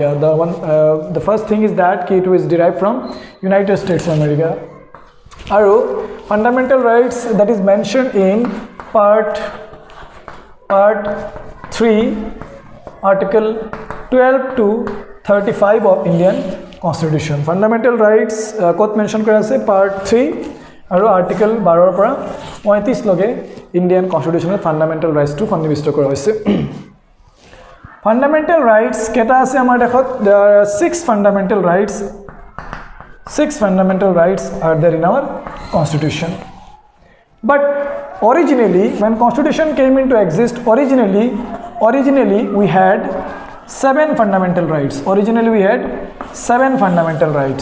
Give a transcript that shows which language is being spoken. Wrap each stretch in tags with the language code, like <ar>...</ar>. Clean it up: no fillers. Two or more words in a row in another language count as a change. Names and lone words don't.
<en>The first thing is that it is derived from United States of America. Fundamental rights that is mentioned in part 3, article 12 to 35 of Indian Constitution. Fundamental rights</en> <as>kot mention kora ase part 3 আৰু আৰ্টিকেল 12 পৰা 35 লগে</as> <en>Indian Constitution fundamental rights</en> <as>টু সন্নিবিষ্ট কৰা হৈছে।</as> <en>fundamental rights</en> <as>কেটা আছে আমাৰ দেখত?</as> <en>there are 6 fundamental rights. 6 fundamental rights are there in our constitution. But originally, when constitution came into exist, originally we had 7 fundamental rights. Originally we had 7 fundamental rights.</en>